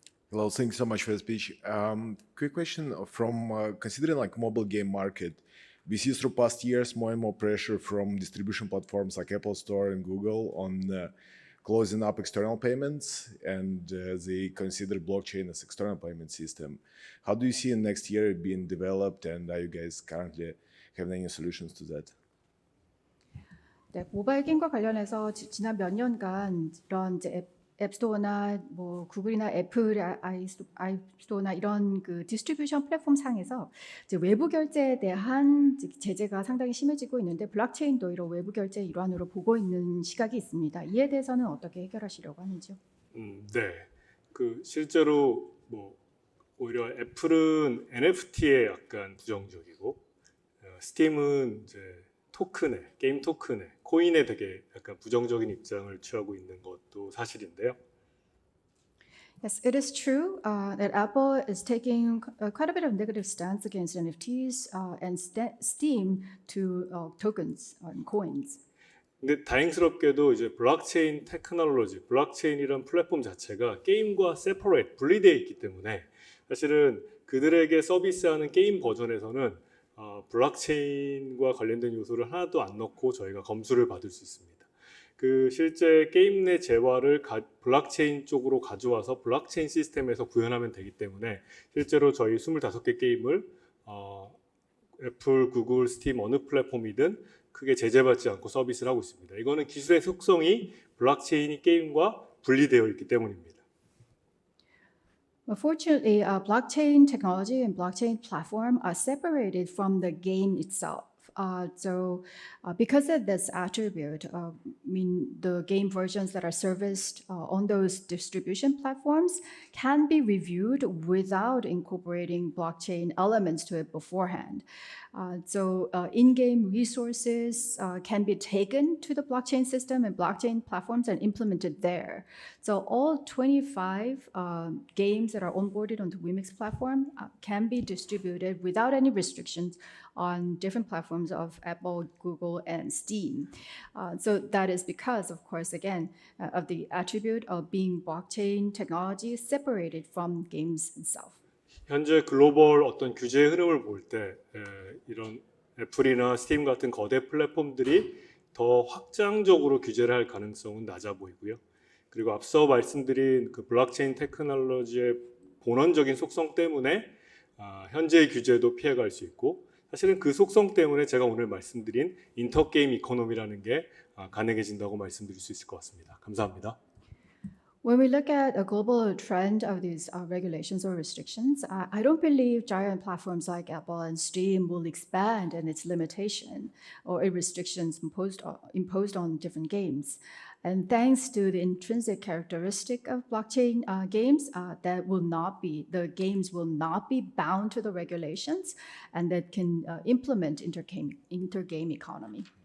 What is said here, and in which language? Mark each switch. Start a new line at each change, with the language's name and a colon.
English: Hello, thanks so much for the speech. Quick question from considering like mobile game market, we see through past years more and more pressure from distribution platforms like Apple Store and Google on closing up external payments, and they consider blockchain as external payment system. How do you see in next year it being developed, and are you guys currently having any solutions to that?
Korean: 네, 모바일 게임과 관련해서 지난 몇 년간 이런 이제 앱스토어나 뭐 구글이나 애플 아이스토어나 이런 그 디스트리뷰션 플랫폼 상에서 이제 외부 결제에 대한 제재가 상당히 심해지고 있는데 블록체인도 이런 외부 결제 일환으로 보고 있는 시각이 있습니다. 이에 대해서는 어떻게 해결하시려고 하는지요? 네, 그 실제로 뭐 오히려 애플은 NFT에 약간 부정적이고 스팀은 이제 토큰에, 게임 토큰에, 코인에 되게 약간 부정적인 입장을 취하고 있는 것도 사실인데요.
English: Yes, it is true that Apple is taking quite a bit of negative stance against NFTs and Steam to tokens and coins.
Korean: 근데 다행스럽게도 이제 블록체인 테크놀로지, 블록체인이란 플랫폼 자체가 게임과 세퍼레이트, 분리되어 있기 때문에 사실은 그들에게 서비스하는 게임 버전에서는 블록체인과 관련된 요소를 하나도 안 넣고 저희가 검수를 받을 수 있습니다. 그 실제 게임 내 재화를 블록체인 쪽으로 가져와서 블록체인 시스템에서 구현하면 되기 때문에 실제로 저희 25개 게임을 애플, 구글, 스팀 어느 플랫폼이든 크게 제재받지 않고 서비스를 하고 있습니다. 이거는 기술의 속성이 블록체인이 게임과 분리되어 있기 때문입니다.
English: Fortunately, blockchain technology and blockchain platform are separated from the game itself. Because of this attribute, the game versions that are serviced on those distribution platforms can be reviewed without incorporating blockchain elements to it beforehand. In-game resources can be taken to the blockchain system and blockchain platforms and implemented there. So all 25 games that are onboarded on the Wemix platform can be distributed without any restrictions on different platforms of Apple, Google, and Steam. So that is because, of course, again, of the attribute of being blockchain technology separated from games itself.
Korean: 현재 글로벌 어떤 규제 흐름을 볼 때 이런 애플이나 스팀 같은 거대 플랫폼들이 더 확장적으로 규제를 할 가능성은 낮아 보이고요. 그리고 앞서 말씀드린 그 블록체인 테크놀로지의 본원적인 속성 때문에 현재의 규제도 피해갈 수 있고 사실은 그 속성 때문에 제가 오늘 말씀드린 인터게임 이코노미라는 게 가능해진다고 말씀드릴 수 있을 것 같습니다. 감사합니다.
English: When we look at a global trend of these regulations or restrictions, I don't believe giant platforms like Apple and Steam will expand in its limitation or restrictions imposed on different games. And thanks to the intrinsic characteristic of blockchain games, the games will not be bound to the regulations, and that can implement intergame economy.